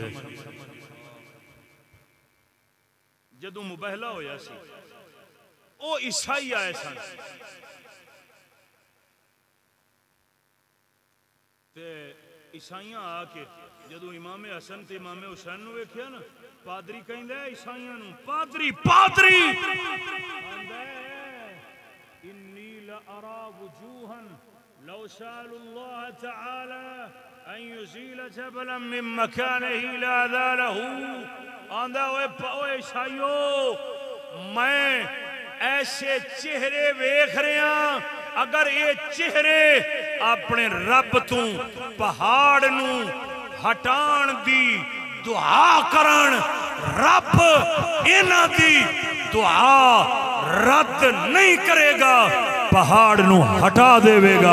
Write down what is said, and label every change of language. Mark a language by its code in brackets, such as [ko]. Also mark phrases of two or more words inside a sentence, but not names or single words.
[pa] جدوں مباہلہ ہویا سی او عیسائی آئے سن تے عیسائیاں آکے جدوں امام حسن تے امام حسین نوں ویکھیا نا، پادری کہندا عیسائیاں نوں، پادری پادری [ar] إني لا أرى وجوهاً لو شاء الله تعالى أن يزيل جبلاً من مكانه لأزاله. [pa] آندا اوئے عیسائیو، میں ایسے چہرے ویکھ رہا، اگر یہ چہرے اپنے رب توں پہاڑ نوں ہٹاݨ دی دعا کرن، رب اینہاں دی دعا رد نہیں کرے گا، پہاڑ نوں ہٹا دیوے گا.